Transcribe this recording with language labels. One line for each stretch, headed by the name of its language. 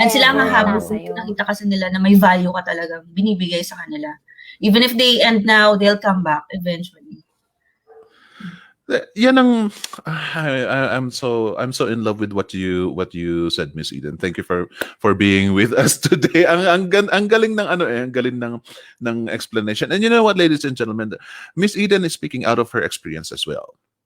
Filipino: And sila ang habol sa'yo. Nakita kasi nila na may value ka talagang binibigay sa kanila.
English: Even if they end now, they'll come back eventually. Yan ang I'm so in love with what you said, Miss Eden. Thank you for being with us today.
Filipino: Ang galing ng ang galing ng explanation.
English: And you know what, ladies and gentlemen, Miss Eden is speaking out of her experience as well.